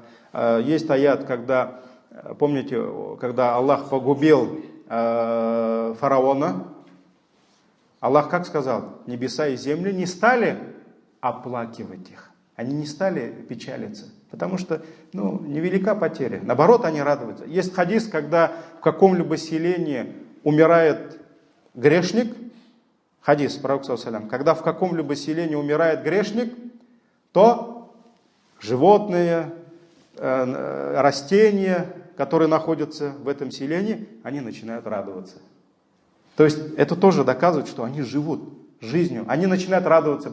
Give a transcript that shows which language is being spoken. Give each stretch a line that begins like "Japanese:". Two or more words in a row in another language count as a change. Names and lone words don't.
Russian: Есть аят, когда, помните, когда Аллах погубил фараона, Аллах как сказал? Небеса и земли не стали оплакивать их. Они не стали печалиться, потому что, невелика потеря. Наоборот, они радуются. Есть хадис, когда в каком-либо селении умирает грешник, хадис пророка
Arabic: صلى الله عليه وسلم,
Russian: когда в каком-либо селении умирает грешник, то животные, растения, которые находятся в этом селении, они начинают радоваться. То есть это тоже доказывает, что они живут жизнью. Они начинают радоваться.